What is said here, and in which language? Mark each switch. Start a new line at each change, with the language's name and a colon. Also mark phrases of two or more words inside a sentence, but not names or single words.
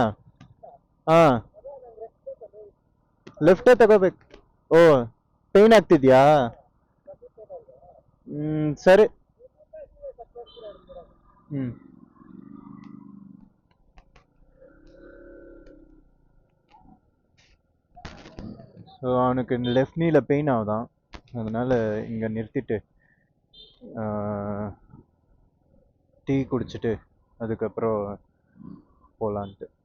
Kannada: ಹಾ, ಲೆಫ್ಟೇ ತಗೋಬೇಕು. ಓ, ಪೇನ್ ಆಗ್ತಿದ್ಯಾ? ಸರಿ. ಹ್ಮ್.
Tamil: ஸோ அவனுக்கு லெஃப்ட் நீல பெயின் ஆகுதான், அதனால இங்கே நிறுத்திட்டு டீ குடிச்சிட்டு அதுக்கப்புறம் போகலான்ட்டு.